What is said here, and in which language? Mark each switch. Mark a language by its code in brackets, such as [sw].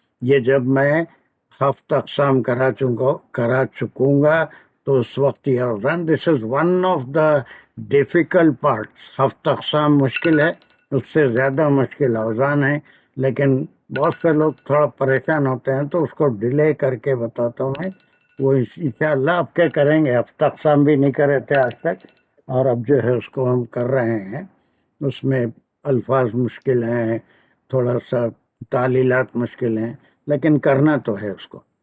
[ur] یہ جب میں ہفت اقسام کرا چکوں گا تو اس وقت یہ اوزان. [en] This is one of the difficult parts. [ur] ہفت اقسام مشکل ہے, اس سے زیادہ مشکل اوزان ہے. لیکن بہت سے لوگ تھوڑا پریشان ہوتے ہیں تو اس کو ڈیلے کر کے بتاتا ہوں میں. وہ انشاءاللہ آپ کیا کریں گے, ہفت اقسام بھی نہیں کرے تھے آج تک, اور اب جو ہے اس کو ہم کر رہے ہیں، اس میں الفاظ مشکل ہیں، تھوڑا سا تعلیلات مشکل ہیں، لیکن کرنا تو ہے اس کو.